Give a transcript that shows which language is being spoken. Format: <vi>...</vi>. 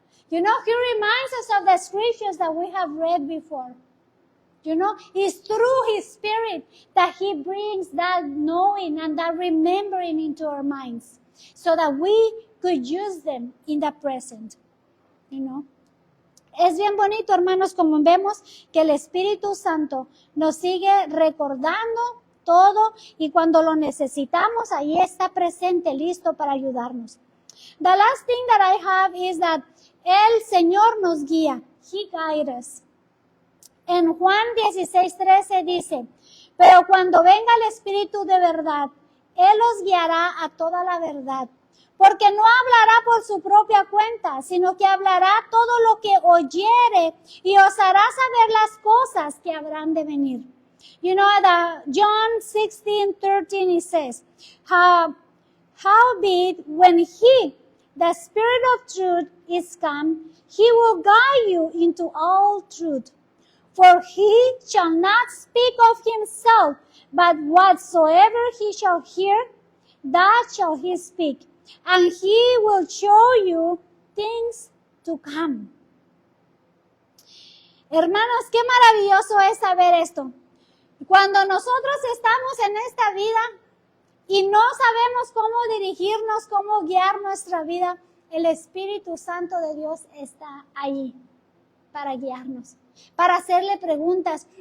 <en>You know, He reminds us of the scriptures that we have read before. You know, it's through His Spirit that He brings that knowing and that remembering into our minds so that we could use them in the present. You know.</en> <es>Es bien bonito, hermanos, como vemos que el Espíritu Santo nos sigue recordando todo y cuando lo necesitamos, ahí está presente, listo para ayudarnos.</es> <en>The last thing that I have is that</en> <es>el Señor nos guía.</es> <en>He guides us.</en> <es>En Juan 16:13 dice, pero cuando venga el Espíritu de verdad, Él os guiará a toda la verdad. Porque no hablará por su propia cuenta, sino que hablará todo lo que oyere y os hará saber las cosas que habrán de venir.</es> <en>You know, John 16:13 it says, howbeit when He, the Spirit of truth, is come, He will guide you into all truth. For He shall not speak of Himself, but whatsoever He shall hear, that shall He speak. And He will show you things to come.</en> <es>Hermanos, qué maravilloso es saber esto. Cuando nosotros estamos en esta vida y no sabemos cómo dirigirnos, cómo guiar nuestra vida, el Espíritu Santo de Dios está ahí para guiarnos, para hacerle preguntas.</es>